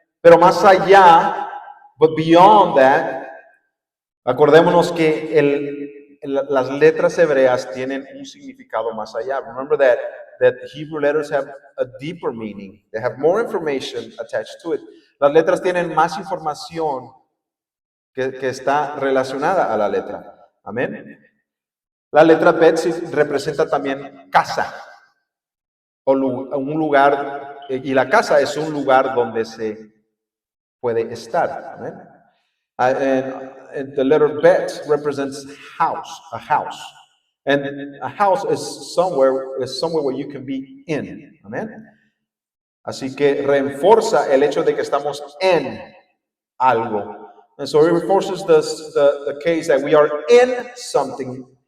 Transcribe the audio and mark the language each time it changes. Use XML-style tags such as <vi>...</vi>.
<es>Pero más allá,</es> <en>but beyond that,</en> <es>acordémonos que las letras hebreas tienen un significado más allá.</es> <en>Remember that Hebrew letters have a deeper meaning. They have more information attached to it.</en> <es>Las letras tienen más información que está relacionada a la letra. Amén. La letra Bet representa también casa o un lugar, y la casa es un lugar donde se puede estar. Amén.</es> <en>And the letter Bet represents house, a house. And a house is somewhere where you can be in.</en> <es>Amén. Así que reenforza el hecho de que estamos en algo.</es> <en>And so it reinforces the case that we are in something.</en>